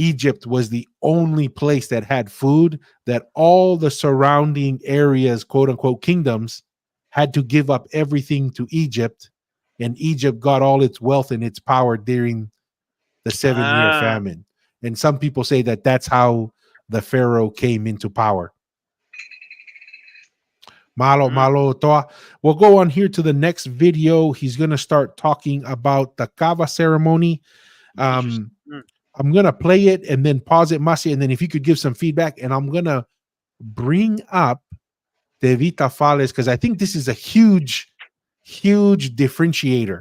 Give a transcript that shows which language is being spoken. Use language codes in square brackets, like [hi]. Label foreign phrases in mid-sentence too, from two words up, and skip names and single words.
[en] Egypt was the only place that had food, that all the surrounding areas, quote unquote, kingdoms, had to give up everything to Egypt, and Egypt got all its wealth and its power during the 7 year Ah, famine. And some people say that that's how the Pharaoh came into power. [sm] Malo, mm, malo, toa. [en] We'll go on here to the next video. He's going to start talking about the Kava ceremony. interesting. I'm going to play it and then pause it, Masi, and then if you could give some feedback, and I'm going to bring up the Vita Fales because I think this is a huge, huge differentiator,